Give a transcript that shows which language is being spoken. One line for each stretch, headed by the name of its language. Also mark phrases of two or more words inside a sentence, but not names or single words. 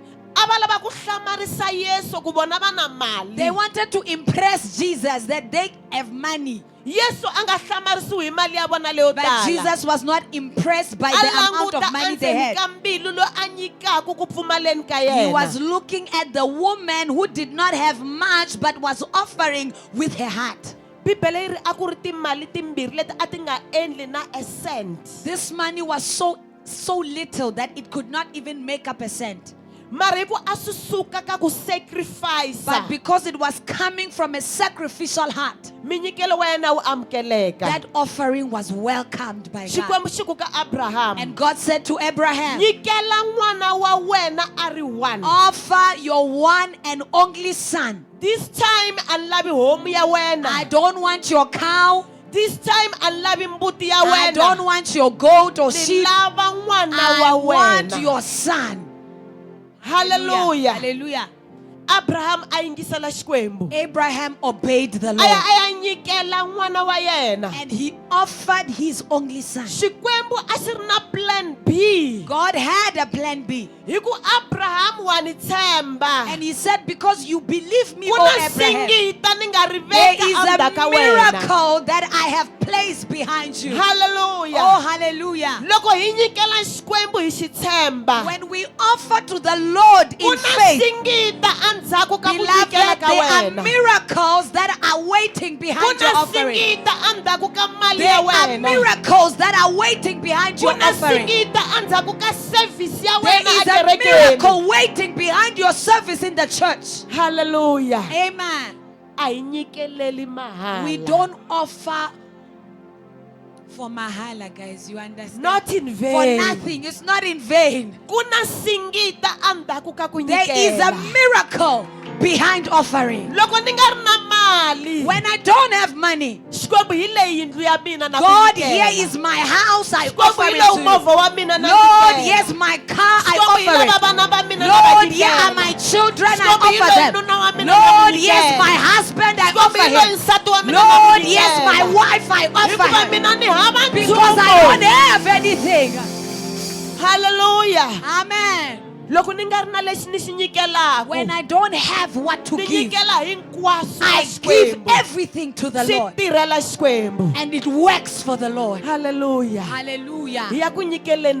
Tsonga: A va lava ku hlamarisa Yesu ku vona va na mali.
English: They wanted to impress Jesus that they have money.
Tsonga: Yesu a nga hlamarisiwi hi mali ya vona leyo
English: But
Tsonga: tala.
English: Jesus was not impressed by
Tsonga: A
English: the amount
Tsonga: languta
English: of money they
Tsonga: endzeni
English: had.
Tsonga: ka mbilu loyi a nyikaka ku pfumaleni ka
English: He was
Tsonga: yena.
English: looking at the woman who did not have much but was offering with her heart.
Tsonga: Bibele yi ri a ku ri timali timbirhi leti a ti nga endli na a cent.
English: This money was so little that it could not even make up a cent.
Tsonga: Mara hi ku a swi suka ka ku sacrifice.
English: But because it was coming from a sacrificial heart,
Tsonga: Minyikelo wa yena wu amukeleka.
English: that offering was welcomed by God.
Tsonga: Xikwembu xi ku ka Abraham,
English: And God said to Abraham,
Tsonga: nyikela n'wana wa wena a ri one.
English: offer your one and only son. This time
Tsonga: a ni lavi homu ya wena.
English: I don't want your cow. This time
Tsonga: a ni lavi mbuti ya
English: I don't
Tsonga: wena.
English: want your goat or
Tsonga: Ni
English: sheep.
Tsonga: lava n'wana
English: I
Tsonga: wa
English: want
Tsonga: wena.
English: your son.
Tsonga: Hallelujah.
English: Hallelujah.
Tsonga: Abraham a yingisela Xikwembu.
English: Abraham obeyed the
Tsonga: A
English: Lord.
Tsonga: ya nyikela n'wana wa yena.
English: And he offered his only son.
Tsonga: Xikwembu a xi ri na
English: plan B. God had a plan B.
Tsonga: Hi ku Abraham wa ni tshemba.
English: And he said, because you believe me,
Tsonga: Ku
English: O
Tsonga: na
English: Abraham,
Tsonga: singita ni nga ri
English: there
Tsonga: veka
English: is
Tsonga: endzhaku ka
English: a
Tsonga: wena.
English: miracle that I have placed behind you.
Tsonga: Hallelujah.
English: Oh, hallelujah.
Tsonga: Loko hi nyikela Xikwembu hi xi tshemba,
English: When we offer to the Lord
Tsonga: ku
English: in
Tsonga: na
English: faith,
Tsonga: singita endzhaku ka ku
English: beloved,
Tsonga: nyikela ka
English: there are
Tsonga: wena.
English: miracles that are waiting
Tsonga: Ku
English: behind your
Tsonga: na
English: offering.
Tsonga: singita endzhaku ka mali
English: There
Tsonga: ya
English: are
Tsonga: wena.
English: miracles that are waiting behind
Tsonga: Ku
English: your
Tsonga: na
English: offering.
Tsonga: singita endzhaku ka service ya
English: There
Tsonga: wena
English: is
Tsonga: a
English: a
Tsonga: kerekeni.
English: miracle waiting behind your service in the church.
Tsonga: Hallelujah.
English: Amen.
Tsonga: A hi nyikeleli mahala.
English: We don't offer for mahala, guys. You understand? Not in For vain. nothing. It's not in vain.
Tsonga: Ku na singita endzhaku ka ku
English: There is a
Tsonga: nyikela.
English: miracle behind offering.
Tsonga: Loko ni nga ri na mali,
English: When I don't have money,
Tsonga: Xikwembu hi leyi yindlu ya mina na ku
English: God,
Tsonga: nyikela.
English: here is my house. I
Tsonga: Xikwembu
English: offer
Tsonga: hi
English: it
Tsonga: lowu
English: to
Tsonga: movha
English: you.
Tsonga: wa mina na
English: Lord,
Tsonga: nyikela.
English: here's my car. I
Tsonga: Xikwembu hi
English: offer
Tsonga: lava
English: it.
Tsonga: vana va mina na
English: Lord,
Tsonga: va
English: here are
Tsonga: nyikela.
English: my children. I
Tsonga: Xikwembu hi
English: offer
Tsonga: loyi
English: them.
Tsonga: nuna wa mina na
English: Lord,
Tsonga: n'wi
English: here's
Tsonga: nyikela.
English: my husband. I
Tsonga: Xikwembu
English: offer
Tsonga: hi loyi
English: him.
Tsonga: nsati wa mina na
English: Lord,
Tsonga: n'wi
English: here's my
Tsonga: nyikela.
English: wife. I offer
Tsonga: Hikuva
English: her.
Tsonga: mina ni hava
English: Because I
Tsonga: nchumu.
English: don't have anything.
Tsonga: Hallelujah.
English: Amen.
Tsonga: Loko ni nga ri na lexi ni xi nyikelaku,
English: When I don't have what to
Tsonga: ni
English: give,
Tsonga: nyikela hinkwaswo
English: I
Tsonga: ka
English: give
Tsonga: Xikwembu.
English: everything to the
Tsonga: Swi
English: Lord.
Tsonga: tirhela Xikwembu.
English: And it works for the Lord.
Tsonga: Hallelujah. Hi
English: Hallelujah.
Tsonga: ya ku nyikeleni